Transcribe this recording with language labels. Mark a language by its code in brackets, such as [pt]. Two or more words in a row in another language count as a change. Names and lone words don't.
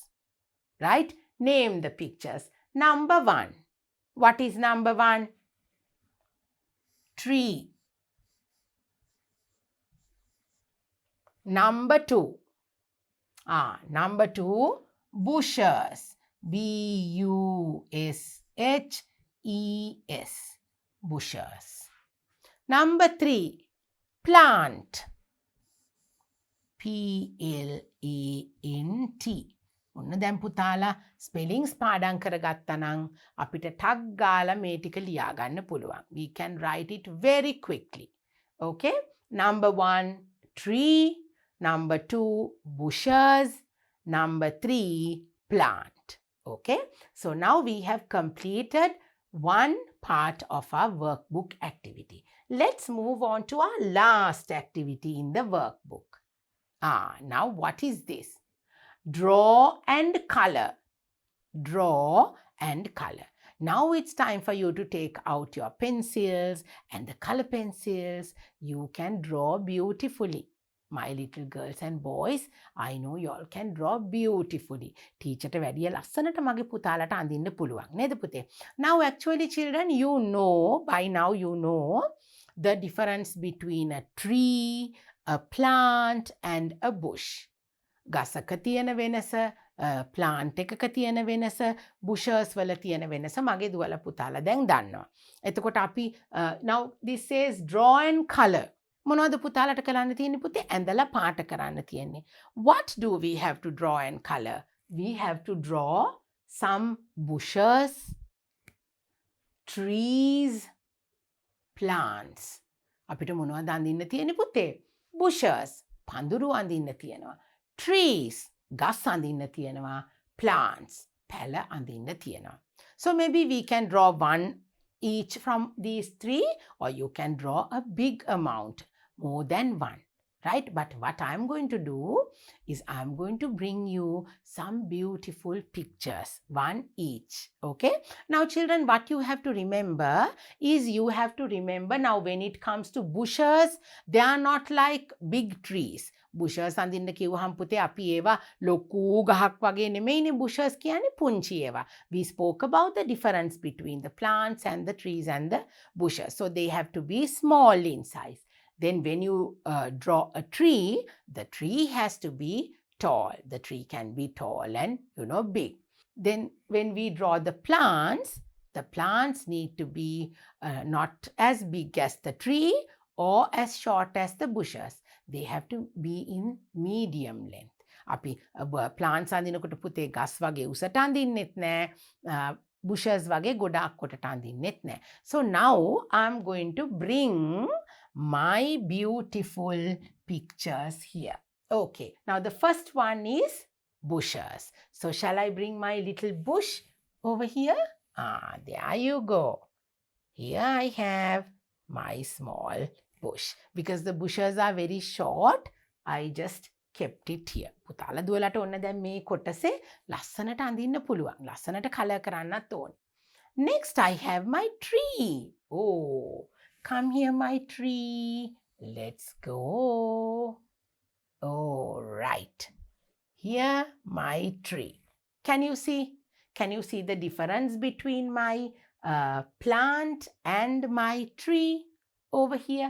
[en] Right? Name the pictures. Number 1. What is number 1? Tree. Number 2. Number 2, bushes. B-U-S-H-E-S. Bushes. Number 3, plant. P-L-A-N-T. [si] ඔන්න දැන් පුතාලා ස්පෙලිංග්ස් පාඩම් කරගත්තා නම් අපිට ටක් ගාලා මේ ටික ලියා ගන්න පුළුවන්. [en] We can write it very quickly. Okay? Number 1, tree. Number 2, bushes. Number 3, plant. Okay? So now we have completed one part of our workbook activity. Let's move on to our last activity in the workbook. Now what is this? Draw and color. Draw and color. Now it's time for you to take out your pencils and the color pencils. You can draw beautifully. My little girls and boys, I know you all can draw beautifully. [si] Teacher ට වැඩිය ලස්සනට මගේ පුතාලට අඳින්න පුළුවන් නේද පුතේ? [en] Now actually children, by now you know the difference between a tree, a plant and a bush. [si] ගසක තියෙන වෙනස, ප්ලාන්ට් එකක තියෙන වෙනස, බුෂර්ස් වල තියෙන වෙනස මගේ දුවල පුතාලා දැන් දන්නවා. එතකොට අපි [en] now this says draw and color. [si] මොනවද පුතාලට කරන්න තියෙන්නේ පුතේ? ඇඳලා පාට කරන්න තියෙන්නේ. [en] What do we have to draw and color? We have to draw some bushes, trees, plants. [si] අපිට මොනවද අඳින්න තියෙන්නේ පුතේ? Bushes, පඳුරු අඳින්න තියෙනවා. Trees, ගස් අඳින්න තියෙනවා. Plants, පැල අඳින්න තියෙනවා. [en] So maybe we can draw one each from these three, or you can draw a big amount, more than one, right? But what I'm going to do is I'm going to bring you some beautiful pictures, one each, okay? Now children, what you have to remember is you have to remember now when it comes to bushes, they are not like big trees. [si] bushes අඳින්න කිව්වහම පුතේ අපි ඒවා ලොකු ගහක් වගේ නෙමෙයිනේ bushes කියන්නේ පුංචි ඒවා. [en] We spoke about the difference between the plants and the trees and the bushes. So they have to be small in size. Then when you draw a tree, the tree has to be tall. The tree can be tall and, big. Then when we draw the plants need to be not as big as the tree or as short as the bushes. They have to be in medium length. [si] අපි plants අඳිනකොට පුතේ ගස් වගේ උසට අඳින්නෙත් නෑ, bushes වගේ ගොඩාක් කොටට අඳින්නෙත් නෑ. [en] So now I'm going to bring my beautiful pictures here. Okay, now the first one is bushes. So shall I bring my little bush over here? There you go. Here I have my small bush. Because the bushes are very short, I just kept it here. [si] පුතාලා දුවලට ඔන්න දැන් මේ කොටසේ ලස්සනට අඳින්න පුළුවන්. ලස්සනට කලර් කරන්නත් ඕනේ. [en] Next I have my tree. Oh, come here my tree. Let's go. Oh, right. Here my tree. Can you see? Can you see the difference between my plant and my tree over here?